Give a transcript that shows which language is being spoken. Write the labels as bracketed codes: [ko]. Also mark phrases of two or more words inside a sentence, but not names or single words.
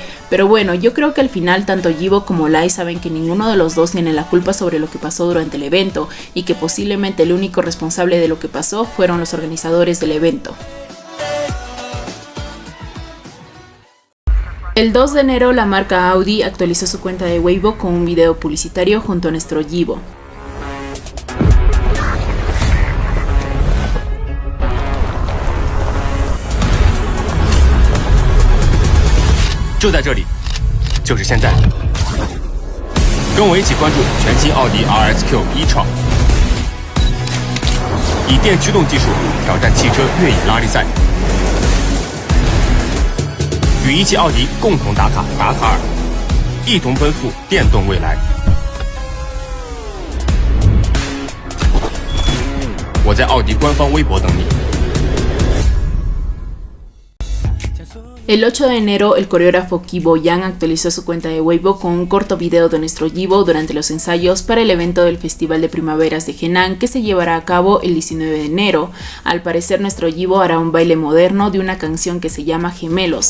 [es] Pero bueno, yo creo que al final tanto Yibo como Lai saben que ninguno de los dos tiene la culpa sobre lo que pasó durante el evento, y que posiblemente el único responsable de lo que pasó fueron los organizadores del evento. El 2 de enero, la marca Audi actualizó su cuenta de Weibo con un video publicitario junto a nuestro Yibo. [zh] 就在这里，就是现在。跟我一起关注全新奥迪 RSQ e-tron， 以电驱动技术挑战汽车越野拉力赛，与一汽奥迪共同打卡达喀尔，一同奔赴电动未来。我在奥迪官方微博等你。 [es] El 8 de enero, el coreógrafo Ki Bo-young actualizó su cuenta de Weibo con un corto video de nuestro Yibo durante los ensayos para el evento del Festival de Primaveras de Henan que se llevará a cabo el 19 de enero. Al parecer, nuestro Yibo hará un baile moderno de una canción que se llama Gemelos.